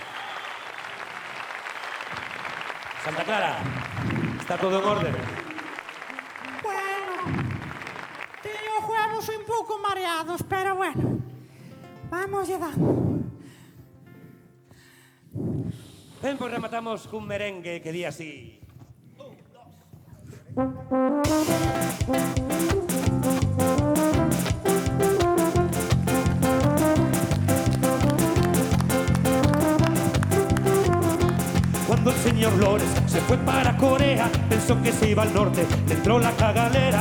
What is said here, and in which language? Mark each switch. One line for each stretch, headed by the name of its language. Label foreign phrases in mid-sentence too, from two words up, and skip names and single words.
Spanish: Santa Clara, está todo en orden.
Galician: Bueno, teño os huevos un pouco mareados, pero bueno, vamos lle dando. Ben, pois rematamos cun merengue que di así.
Spanish: Cuando el señor Lores se fue para Corea, pensó que se iba al norte, le entró la cagalera.